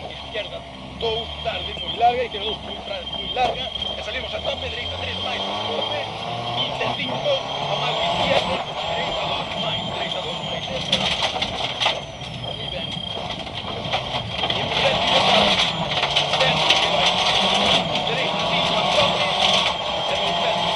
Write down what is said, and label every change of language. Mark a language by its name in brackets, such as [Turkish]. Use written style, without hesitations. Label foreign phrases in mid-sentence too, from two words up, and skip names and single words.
[Spanish] izquierda 2, tarde, muy larga, izquierda 2, muy larga, [Galician] e salimos a tope, dereita 3, máis, tope, 25, a máis izquierda, dereita 2, máis, esta, moi ben. E en primer pilotar, centro que vai, dereita 5, a tope, e 200.